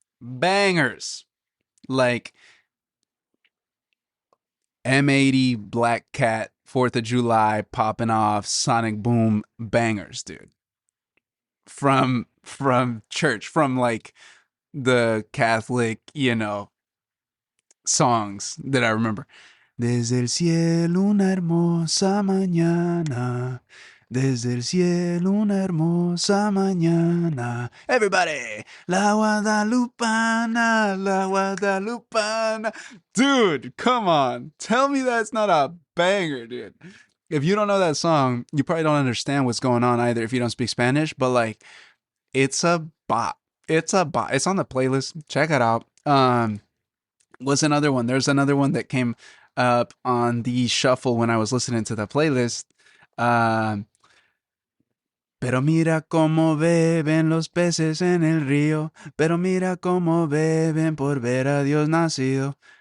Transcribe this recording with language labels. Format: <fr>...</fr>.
<en>Bangers. Like M80, Black Cat, 4th of July, popping off, Sonic Boom bangers, dude. From church, from like the Catholic, songs that I remember.</en> <es>Desde el cielo una hermosa mañana. Desde el cielo una hermosa mañana. Everybody! La Guadalupana, la Guadalupana.</es> <en>Dude, come on. Tell me that's not a banger, dude. If you don't know that song, you probably don't understand what's going on either if you don't speak Spanish, but like, it's a bop. It's a bop. It's on the playlist. Check it out. What's another one? There's another one that came up on the shuffle when I was listening to the playlist. Um,</en> <es>Pero mira cómo beben los peces en el río, pero mira cómo beben por ver a Dios nacido.</es>